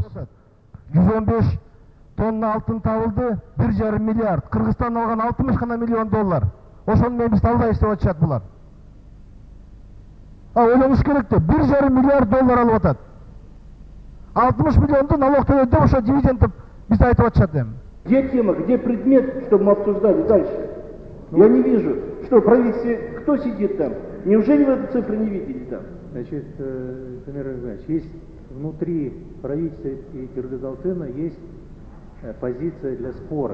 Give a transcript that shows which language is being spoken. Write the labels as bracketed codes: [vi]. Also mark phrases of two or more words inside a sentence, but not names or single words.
[ky] 115 тонна алтын табылды, 1,5 миллиард. Кыргызстан алган 60 гана миллион доллар. Ошону менен биз алдайбыз деп атышат булар. Ойлонуш керек да, 1,5 миллиард доллар алып атат. 60 миллионду налог төлөдү деп ошо дивиденд деп бизди айтып атышат эми. [ru] Где тема, где предмет, чтобы мы обсуждали дальше? Я не вижу, что в правительстве, кто сидит там? Неужели вы эту цифру не видели там? Значит, Дамир Иванович, есть внутри правительства и Кыргыз-Алтына есть позиция для спора.